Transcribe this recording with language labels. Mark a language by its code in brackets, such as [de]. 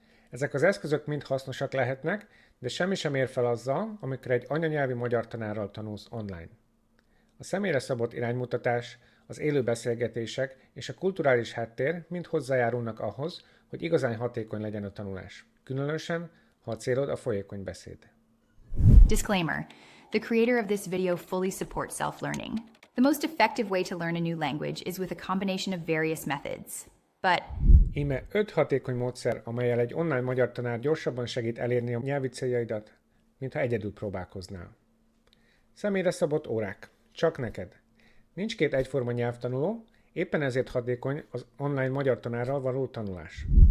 [hu] Ezek az eszközök mind hasznosak lehetnek, de semmi sem ér fel azzal, amikor egy anyanyelvi magyar tanárral tanulsz online. A személyre szabott iránymutatás, az élő beszélgetések és a kulturális háttér mind hozzájárulnak ahhoz, hogy igazán hatékony legyen a tanulás, különösen, ha a célod a folyékony beszéd. [en] Disclaimer. The creator of this video fully supports self-learning. The most effective way to learn a new language is with a combination of various methods. But [hu] Íme 5 hatékony módszer, amellyel egy online magyar tanár gyorsabban segít elérni a nyelvi céljaidat, mintha egyedül próbálkoznál. Személyre szabott órák. Csak neked. Nincs két egyforma nyelvtanuló, éppen ezért hatékony az online magyar tanárral való tanulás.